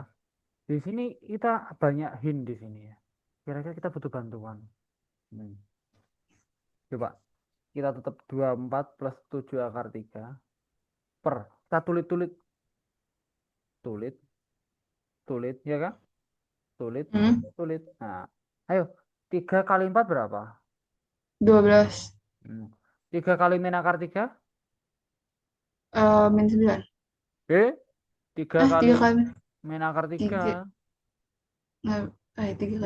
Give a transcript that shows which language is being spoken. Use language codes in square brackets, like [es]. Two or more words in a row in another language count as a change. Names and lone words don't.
[id] Di sini kita banyak hint di sini ya. Kira-kira kita butuh bantuan. Hmm. Coba kita tetap 24 plus 7 akar 3 per. Kita tulit-tulit. Tulit, tulit, ya kan? Tulit, Hmm. tulit. Nah, ayo. 3 kali 4 berapa? 12. 3 kali min akar 3? Min 9. 3 kali 3 kali min akar 3. 3. Nggak. 3 kali